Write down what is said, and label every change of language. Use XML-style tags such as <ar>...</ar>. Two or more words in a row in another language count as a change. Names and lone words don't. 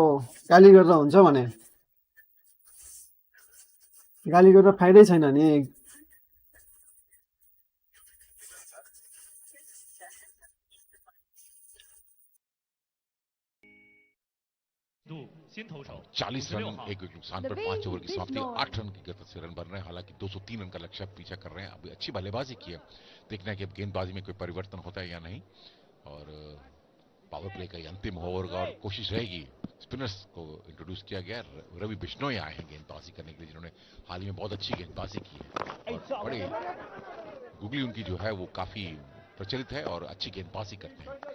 <ne>गाली गरेर हुन्छ भने, गाली गरेर फाइदै छैन नि।</ne> <hi>चालीस रन, 1 विकेट नुकसान पर 5 ओवर की समाप्ति, 8 रन की गिरफ्त से रन बन रहे हैं। हालांकि 203 रन का लक्ष्य पीछा कर रहे हैं। अभी अच्छी बल्लेबाजी की है, देखना है कि अब गेंदबाजी में कोई परिवर्तन होता है या नहीं। और</hi> <en>power play</en> <hi>का अंतिम ओवर का और कोशिश रहेगी। स्पिनर्स को इंट्रोड्यूस किया गया, रवि बिश्नोई आए हैं गेंदबाजी करने के लिए, जिन्होंने हाल ही में बहुत अच्छी गेंदबाजी की है और बड़े गुगली उनकी जो है वो काफी प्रचलित है और अच्छी गेंदबाजी करते हैं।</hi>